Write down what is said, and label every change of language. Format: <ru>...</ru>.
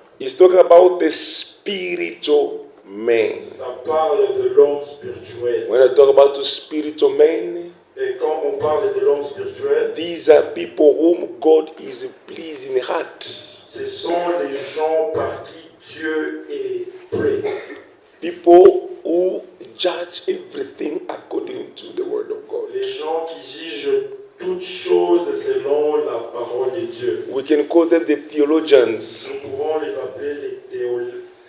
<en>is talking about the spiritual man.</en> <fr>ça parle de l'homme spirituel.</fr> <en>When I talk about the spiritual man,</en> <fr>Et quand on parle de l'homme spirituel,</fr> <en>these are people whom God is pleased in heart.</en> <fr>ce sont les gens par qui Dieu est prêt.</fr> <en>People who judge everything according to the word of God.</en> <fr>Les gens qui jugent toutes choses selon la parole de Dieu.</fr> <en>We can call them the theologians.</en> <fr>Nous pouvons les appeler les théologiens.</fr>